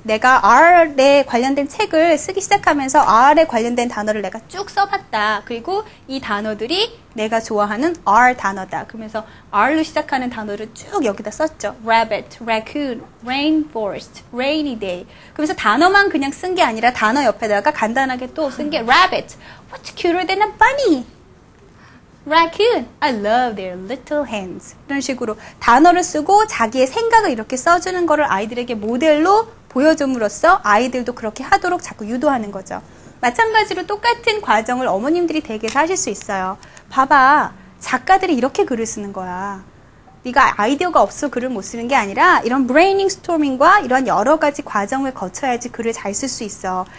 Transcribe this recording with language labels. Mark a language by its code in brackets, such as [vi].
[ko] 내가 R에 관련된 책을 쓰기 시작하면서 R에 관련된 단어를 내가 쭉 써봤다. 그리고 이 단어들이 내가 좋아하는 R 단어다. 그러면서 R로 시작하는 단어를 쭉 여기다 썼죠. [en] Rabbit, raccoon, rainforest, rainy day. [ko] 그래서 단어만 그냥 쓴 게 아니라 단어 옆에다가 간단하게 또 쓴 게 [en] Rabbit, what's cuter than a bunny? Raccoon, I love their little hands. [ko] 이런 식으로 단어를 쓰고 자기의 생각을 이렇게 써주는 거를 아이들에게 모델로 보여줌으로써 아이들도 그렇게 하도록 자꾸 유도하는 거죠. 마찬가지로 똑같은 과정을 어머님들이 댁에서 하실 수 있어요. 봐봐, 작가들이 이렇게 글을 쓰는 거야. 네가 아이디어가 없어 글을 못 쓰는 게 아니라 이런 브레이닝스토밍과 이런 여러 가지 과정을 거쳐야지 글을 잘 쓸 수 있어.